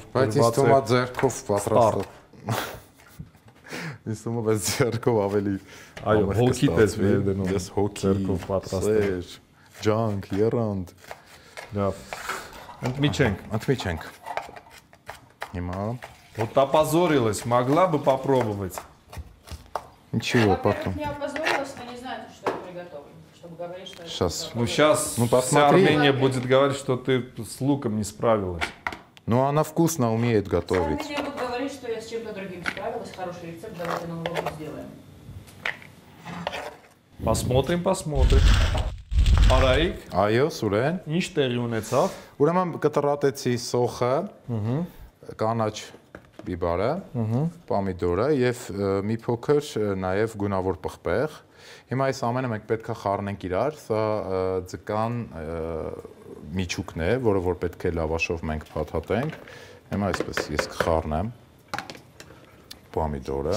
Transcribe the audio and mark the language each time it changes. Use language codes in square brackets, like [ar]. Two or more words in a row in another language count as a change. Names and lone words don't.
[hy] բայց ինձ թվում է ձեռքով պատրաստել։ Ինձ թվում է բայց ձեռքով ավելի այո, հոգի պես մեր դնում։ Ես հոգի ձեռքով պատրաստել։ Ջանք, երանդ։ Լավ։ Ընդմիջենք։ Հիմա [ru] Вот опозорилась, могла бы попробовать. Ничего, потом. Не опозорилась, но не знает, что я приготовлю, чтобы говорить, что Сейчас. Ну сейчас вся Армения будет говорить, что ты с луком не справилась. Ну она вкусно умеет готовить. Армения будет говорить, что я с чем-то другим справилась, хороший рецепт, давайте новый опыт сделаем. Посмотрим. [hy] Արայիկ, Այո, Սուրեն։ ինչ տեղի ունեցավ։ Ուրեմն կտրատեցի սոխը, կանաչ բիբարը, պոմիդորը եւ մի փոքր նաեւ գունավոր պղպեղ։ Հիմա այս ամենը մենք պետք է խառնենք իրար, սա ձկան միջուկն է, որը որ պետք է լավաշով մենք փաթաթենք։ Հիմա այսպես ես կխառնեմ պոմիդորը։